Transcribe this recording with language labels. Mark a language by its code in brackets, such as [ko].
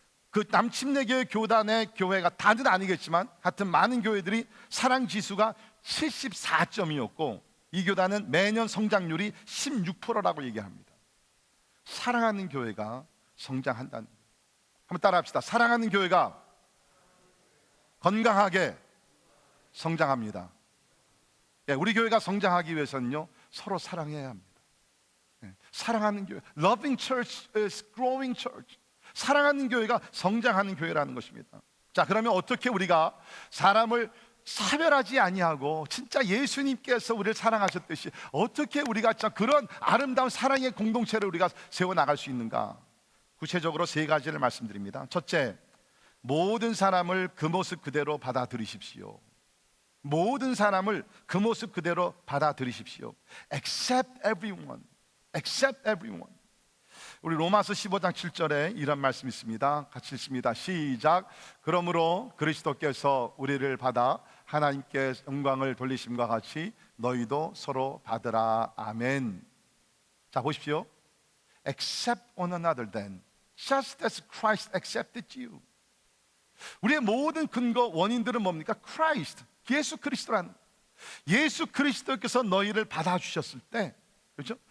[ko] 그 남침내 교단의 교회가 다는 아니겠지만 하여튼 많은 교회들이 사랑 지수가 74점이었고 이 교단은 매년 성장률이 16%라고 얘기합니다. 사랑하는 교회가 성장한다는 거예요. 한번 따라합시다. 사랑하는 교회가 건강하게 성장합니다. 우리 교회가 성장하기 위해서는요, 서로 사랑해야 합니다. 사랑하는 교회, [en] loving church is growing church. [ko] 사랑하는 교회가 성장하는 교회라는 것입니다. 자, 그러면 어떻게 우리가 사람을 차별하지 아니하고 진짜 예수님께서 우리를 사랑하셨듯이 어떻게 우리가 그런 아름다운 사랑의 공동체를 우리가 세워나갈 수 있는가? 구체적으로 세 가지를 말씀드립니다. 첫째, 모든 사람을 그 모습 그대로 받아들이십시오. 모든 사람을 그 모습 그대로 받아들이십시오. [en] Accept everyone. Accept everyone. [ko] 우리 로마서 15장 7절에 이런 말씀이 있습니다. 같이 읽습니다. 시작. 그러므로 그리스도께서 우리를 받아 하나님께 영광을 돌리심과 같이 너희도 서로 받으라. 아멘. 자, 보십시오. [en] Accept one another then, just as Christ accepted you. [ko] 우리의 모든 근거 원인들은 뭡니까? Christ, 예수 그리스도라는, 예수 그리스도께서 너희를 받아주셨을 때, 그렇죠?